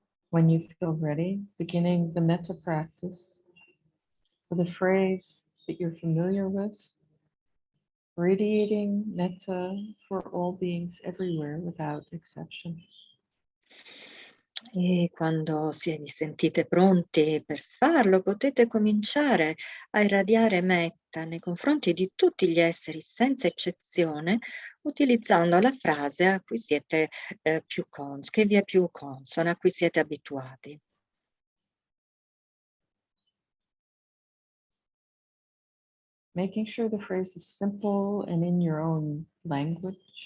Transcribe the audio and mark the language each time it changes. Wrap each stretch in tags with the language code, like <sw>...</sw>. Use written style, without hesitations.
<en>When you feel ready, beginning the Metta practice with a phrase that you're familiar with, radiating Metta for all beings everywhere without exception.</en> <it>E quando vi sentite pronti per farlo, potete cominciare a irradiare Metta nei confronti di tutti gli esseri senza eccezione, utilizzando la frase a cui siete che vi è più consona, a cui siete abituati.</it> <en>Making sure the phrase is simple and in your own language.</en>